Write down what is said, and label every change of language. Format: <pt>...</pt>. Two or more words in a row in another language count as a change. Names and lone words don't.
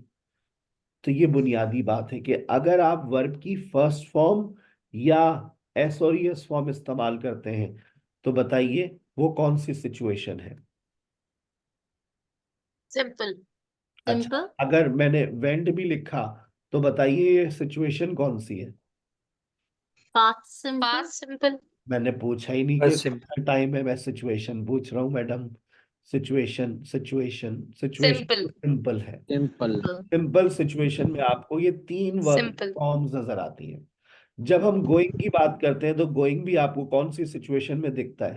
<hi>तो ये बुनियादी बात है कि अगर आप वर्ब की</hi> <en>first form</en> <hi>या एस और</hi> <en>s form</en> <hi>इस्तेमाल करते हैं तो बताइए वो कौन सी सिचुएशन है।</hi> <en>Simple.</en> <hi>अच्छा,</hi> <en>Simple.</en> <hi>अगर मैंने वेंट भी लिखा तो बताइए ये सिचुएशन कौन सी है।</hi> <en>Past simple. Past simple.</en> <hi>मैंने पूछा ही नहीं</hi> <en>Past</en> <hi>कि</hi> <en>simple.</en> <hi>टाइम है, मैं सिचुएशन पूछ रहा हूँ मैडम।</hi> <en>situation situation situation Simple.</en> <hi>सिंपल है।</hi> <en>Simple. Simple.</en> <hi>सिंपल सिचुएशन में आपको ये 3 वर्ब</hi> <en>Simple.</en> <hi>फॉर्म्स नजर आती हैं। जब हम गोइंग की बात करते हैं तो गोइंग भी आपको कौन सी सिचुएशन में दिखता है?</hi>